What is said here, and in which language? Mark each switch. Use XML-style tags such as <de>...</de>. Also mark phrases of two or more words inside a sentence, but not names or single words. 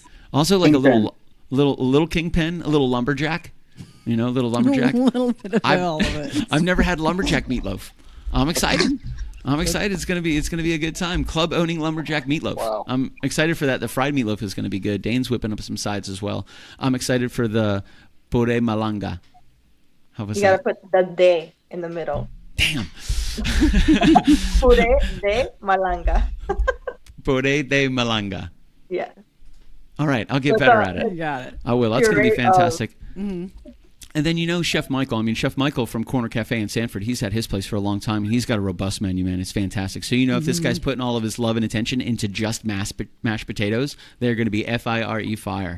<en>Also like a little kingpin, a little lumberjack. Little lumberjack. A little bit of all of it. I've never had lumberjack meatloaf. I'm excited. It's gonna be a good time. Club owning lumberjack meatloaf. Wow. I'm excited for that. The fried meatloaf is gonna be good. Dane's whipping up some sides as well. I'm excited for the</en> <es>puré malanga.</es> <en>How was that? You gotta put the de in the middle. Damn.</en> <es>Puré de malanga. Puré de malanga.</es> <en>Yeah. All right, I'll get better at it. You got it. I will. That's going to be fantastic. And then Chef Michael. Chef Michael from Corner Cafe in Sanford, he's had his place for a long time, and he's got a robust menu, man. It's fantastic. So if this guy's putting all of his love and attention into just mashed potatoes, they're going to be fire.</en>